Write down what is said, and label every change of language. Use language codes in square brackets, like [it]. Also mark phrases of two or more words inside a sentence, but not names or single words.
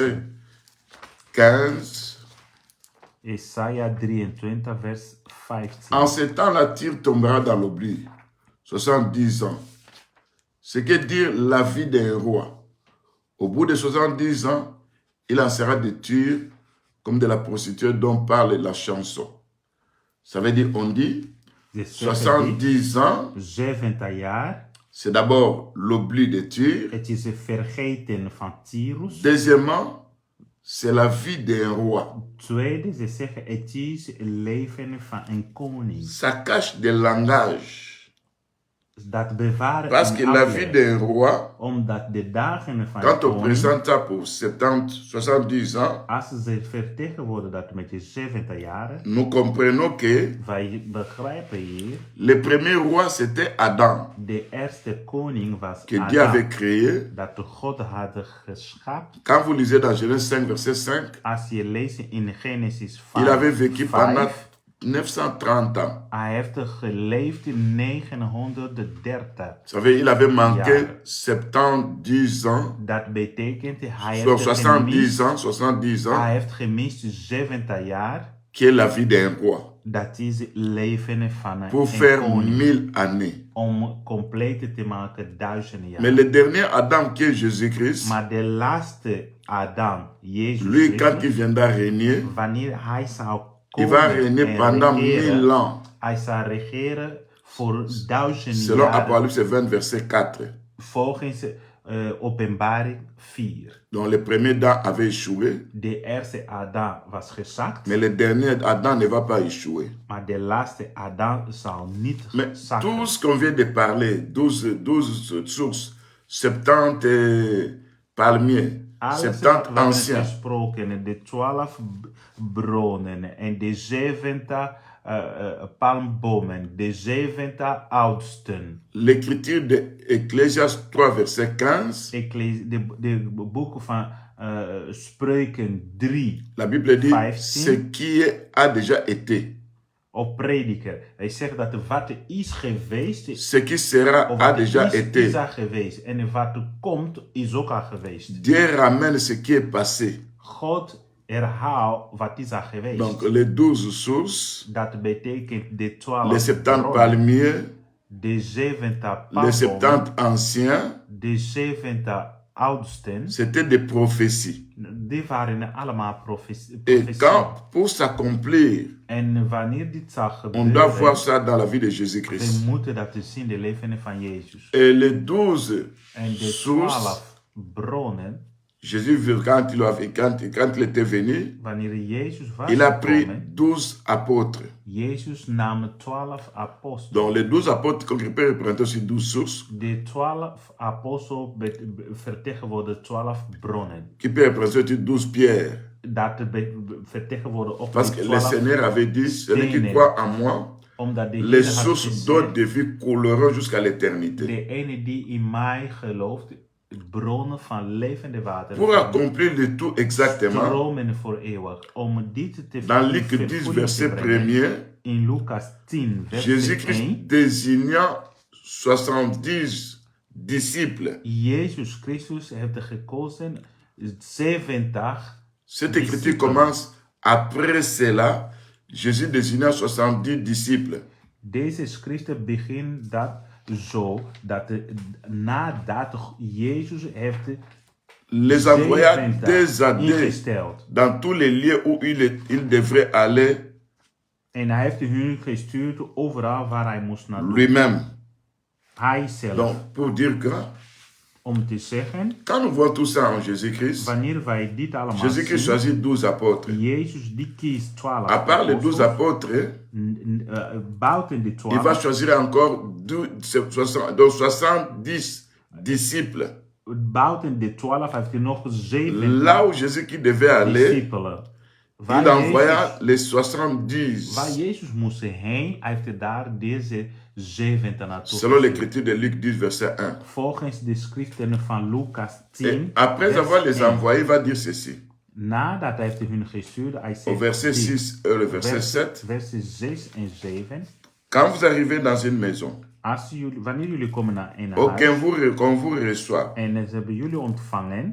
[nl] lezen. 15. Isaiah 23 vers 15. [fr] En ce temps-là, Tyr tombera dans l'oubli. 70 ans. Ce que dire la vie d'un roi. Au bout de 70 ans, il en sera de Tyr comme de la prostituée dont parle la chanson. Ça veut dire, on dit, [nl] Ze zeggen [fr] 70 ans, [nl] dit, 70 jaar, [fr] c'est d'abord l'oubli de Tyr. [nl] Het is het vergeten van Tyrus. [fr] Deuxièmement, c'est la vie d'un roi. [nl] Tweede, ze zeggen het is het leven van een koning. [fr] Ça cache des langages. [nl] Dat bewaren [fr] Parce [nl] in [fr] que la vie [nl] afweer. [fr] d'un roi, [nl] Omdat de dagen van [fr] quand [nl] een [fr] on [nl] koning, [fr] présente ça pour 70, 70 ans, [nl] als ze vertegenwoordigen dat met je 70 jaren, [fr] nous comprenons que [nl] wij begrijpen hier, [fr] le premier roi, c'était Adam, [nl] de eerste koning was [fr] que Dieu avait [nl] Adam, [fr] créé. [nl] dat de God had geschapen. [fr] Quand vous lisez dans Genèse 5, verset 5, [nl] Als je leest in Genesis [fr] il avait vécu [nl] 5, [fr] pendant 930 ans. [nl] hij heeft geleefd in 930. [fr] Vous savez, il avait manqué [nl] Ja. [fr] 70 ans, [nl] Dat betekent, hij [fr] soit [nl] heeft [fr] 70 [nl] gemist, [fr] ans, 70 ans, [nl] hij heeft gemist 70 jaar. [fr] qui est la vie d'un roi, [nl] Dat is het leven van [fr] pour [nl] een [fr] faire [nl] koning. [fr] 1000 années. [nl] Om compleet te maken 1000 jaar. [fr] Mais le dernier Adam, qui est Jésus-Christ, [nl] Maar de laatste Adam, Jezus [fr] lui, quand il [nl] Christus, [fr] viendra régner, [nl] wanneer hij zou [fr] il [nl] komen [fr] va régner [nl] en [fr] pendant [nl] regeren, [fr] 1000 ans, [nl] hij zal regeren voor 1000 [fr] selon [nl] jaar, [fr] Apocalypse 20, verset 4. [nl] volgens Openbaring 4. [fr] Donc le premier Adam avait échoué, [nl] De eerste Adam was gezakt, [fr] mais le dernier Adam ne va pas échouer. [nl] maar de laatste Adam zal niet [fr] Mais [nl] zakken. [fr] tout ce qu'on vient de parler, 12 sources, 70 palmiers, [nl] Alles [fr] 70 [nl] wat we hebben [fr] anciens, [nl] gesproken, de 12 bronnen en de 70 palmbomen, de 70 oudsten. [fr] l'écriture de Ecclésias 3, verset 15, [nl] Ik lees de boeken van Spreuken 3 [fr] la Bible dit [nl] 15. [fr] ce qui a déjà été, [nl] op Prediker. Hij zegt dat wat er is geweest, [fr] ce qui sera [nl] of [fr] a [nl] wat er [fr] déjà [nl] is [fr] été. [nl] al geweest. En wat er komt, is ook al geweest. [fr] Dieu ramène ce qui est passé. [nl] God herhaalt wat is al geweest. [fr] Donc les 12 sources, [nl] Dat betekent de 12 [fr] les 70 [nl] bronnen, [fr] palmiers, [nl] de 70 [fr] les [nl] palmbomen, [fr] 70 anciens, [nl] de 70 oudsten, [fr] c'était des prophéties. [nl] die waren allemaal [fr] Et [nl] profetieën. [fr] quand, pour s'accomplir, [nl] En wanneer dit zal [fr] on doit voir [nl] gebeuren, [fr] ça dans la vie de [nl] we [fr] Jésus-Christ. [nl] moeten dat zien in de leven van Jezus. [fr] Et les 12 [nl] En de [fr] sources, [nl] 12 bronnen, [fr] Jésus, quand il était venu, [nl] wanneer Jezus was [fr] il a pris [nl] gekomen, [fr] 12 apôtres. [nl] Jezus nam 12 apostelen. [fr] Donc les 12 apôtres qu'on peut représenter aussi 12 sources, [nl] De 12 apostelen vertegenwoordigen 12 bronnen. [fr] qui peut représenter 12 pierres. [nl] Dat vertegenwoordigen ook [fr] Parce que le Seigneur avait dit, celui qui croit en moi, [nl] omdat de [fr] les [nl] Heer had [fr] sources d'eau [nl] gezegd, [fr] de vie couleront jusqu'à l'éternité. [nl] de ene die in mij gelooft, bronnen van levende water, [fr] Pour accomplir le tout exactement, [nl] stromen voor eeuwig. Om dit te [fr] dans Luc 10, [nl] vervulling [fr] verset [nl] te brengen, [fr] 1er, [nl] in Lucas 10, vers [fr] Jésus-Christ 1, désignant 70 disciples. [nl] Jezus Christus heeft gekozen 70. [fr] Cette écriture Disciples. commence après cela, Jésus désignant 70 disciples. [nl] Deze schriften begint dat zo, dat nadat Jezus heeft [fr] Les envoya 70 des années [nl] ingesteld. [fr] dans tous les lieux où il devrait aller [nl] En hij heeft hun gestuurd overal waar hij moest naartoe. [fr] lui-même. [nl] Hij zelf. [fr] Donc, pour dire que, [nl] Om te zeggen, [fr] quand nous voyons tout ça en Jésus-Christ, [nl] wanneer wij dit allemaal [fr] Jésus-Christ [nl] zien, [fr] choisit 12 apôtres. [nl] Jezus die kiest 12 [fr] À part les 12 [nl] apostelen. [fr] apôtres, [nl] Buiten de [fr] il va [nl] 12, [fr] choisir encore 70 disciples. [nl] buiten de 12 heeft hij nog 7 [fr] Là où Jésus qui devait aller, [nl] discipelen. [fr] il envoya les 70. [nl] Waar Jezus moest heen, heeft hij daar deze 70 naartoe [fr] Selon [nl] gestuurd. [fr] l'écriture de Luc 10, verset 1. [nl] Volgens de schriften van Lucas [fr] Et [nl] 10, [fr] après [nl] vers [fr] avoir les [nl] 1. [fr] envoyés, il va dire ceci. [nl] Nadat hij heeft hun gestuurd, hij [fr] Au [nl] zegt [fr] verset [nl] dit, [fr] 6 et le verset 7. [nl] versen 6 en 7. [fr] Quand vous arrivez dans une maison, [nl] Wanneer jullie komen naar een [fr] aucun [nl] huis [fr] qu'on vous reçoit, [nl] en ze hebben jullie ontvangen,